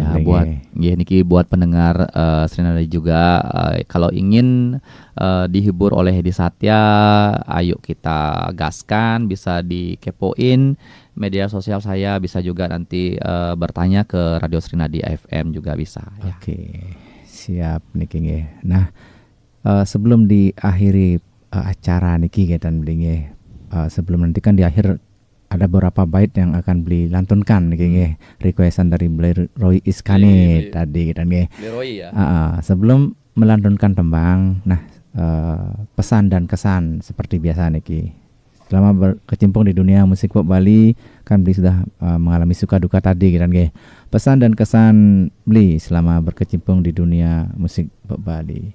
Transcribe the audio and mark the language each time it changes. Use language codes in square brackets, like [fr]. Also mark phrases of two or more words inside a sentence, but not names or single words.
[id] Buat pendengar Srinadi juga kalau ingin dihibur oleh Edi Satya, ayo kita gaskan, bisa dikepoin media sosial saya, bisa juga nanti bertanya ke Radio Srinadi FM juga bisa. Oke. Siap niki nggih. Nah, sebelum diakhiri acara niki dan beli sebelum nanti kan di akhir ada beberapa bait yang akan beli lantunkan nggih, requestan dari Leroy Iskani tadi kan nggih. Leroy ya. Sebelum melantunkan tembang, nah pesan dan kesan seperti biasa niki. Selama berkecimpung di dunia musik pop Bali, kan beli sudah mengalami suka duka tadi kan nggih. Pesan dan kesan beli selama berkecimpung di dunia musik pop Bali.